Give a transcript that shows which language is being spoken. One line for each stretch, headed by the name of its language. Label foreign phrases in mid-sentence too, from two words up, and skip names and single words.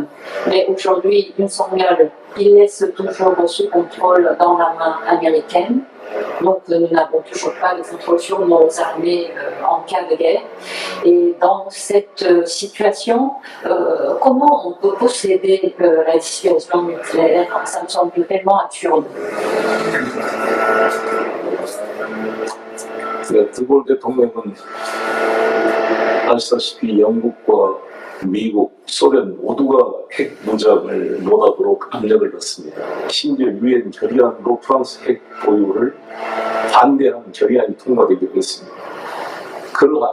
French: Mais aujourd'hui, Yoon Song-yeol, il laisse toujours sous contrôle dans la main américaine. Donc nous n'avons toujours pas de contrôle sur nos armées en cas de guerre. Et dans cette situation, comment on peut posséder la dissuasion nucléaire? Ça me semble tellement absurde.
Korean: 드골 대통령은 아시다시피 영국과 미국, 소련 모두가 핵 무장을 못하도록 압력을 넣습니다. 심지어 유엔 결의안으로 프랑스 핵 보유를 반대하는 결의안이 통과되기도 했습니다.